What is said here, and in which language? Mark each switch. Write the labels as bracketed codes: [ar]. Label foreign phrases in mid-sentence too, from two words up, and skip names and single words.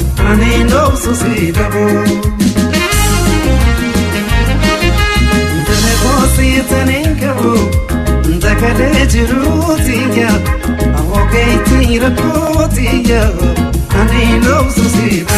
[om] Ani no so si dabo. Ntale koosi tane nkabo, ntakale jiru tiya, awo keeti rakko tiya, ani lobsu si.